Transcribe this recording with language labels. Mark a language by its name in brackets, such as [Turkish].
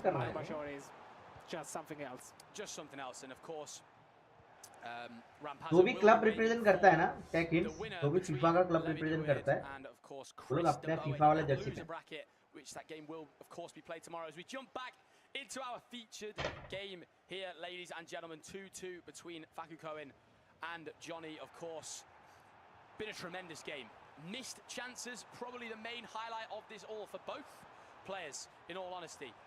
[English] Bashor is just something else. Just something else, and of course, Rampazzo. [Hindi] जो भी club represent करता है ना, टेक हिंट्स, जो भी फीफा का क्लब रिप्रेजेंट करता है, वो लोग अपने फीफा वाले जर्सी पे. [English] Which that game will, of course, be played tomorrow as we jump back into our featured game here, ladies and gentlemen. 2-2 between Faku Cohen and Johnny, of course. Been a tremendous game. Missed chances, probably the main highlight of this all for both players, in all honesty.